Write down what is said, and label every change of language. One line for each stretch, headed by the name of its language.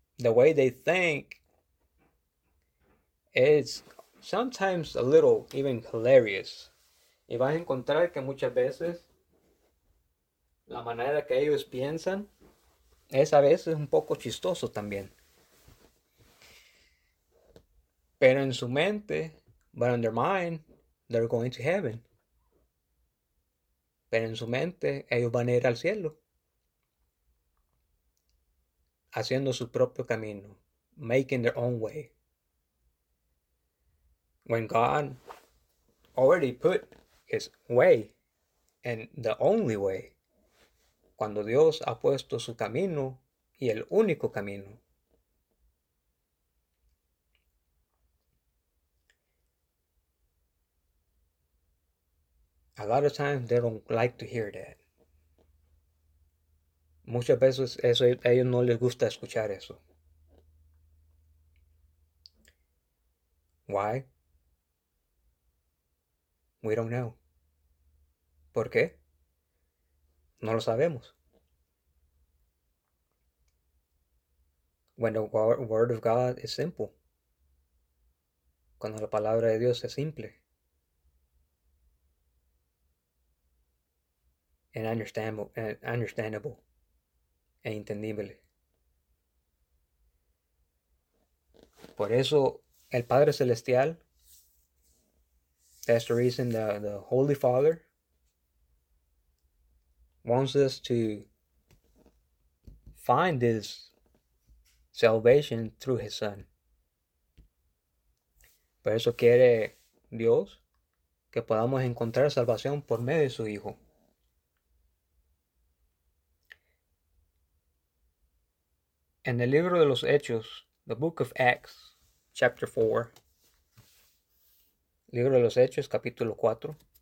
English: the way they think is sometimes a little even hilarious.
Spanish: Y vas a encontrar que muchas veces la manera que ellos piensan es a veces un poco chistoso también. Pero en su mente,
English: but in their mind, they're going to heaven.
Spanish: Pero en su mente, ellos van a ir al cielo. Haciendo su propio camino.
English: Making their own way. When God already put his way and the only way.
Spanish: Cuando Dios ha puesto su camino y el único camino.
English: A lot of times they don't like to hear that.
Spanish: Muchas veces eso, a ellos no les gusta escuchar eso.
English: Why? We don't know.
Spanish: ¿Por qué? No lo sabemos.
English: When the word of God is simple.
Spanish: Cuando la palabra de Dios es simple.
English: And understandable,
Spanish: e entendible. Por eso el Padre Celestial,
English: that's the reason the Holy Father wants us to find this salvation through His Son.
Spanish: Por eso quiere Dios que podamos encontrar salvación por medio de su Hijo. En el libro de los Hechos,
English: the Book of Acts, chapter 4,
Spanish: libro de los Hechos, capítulo 4,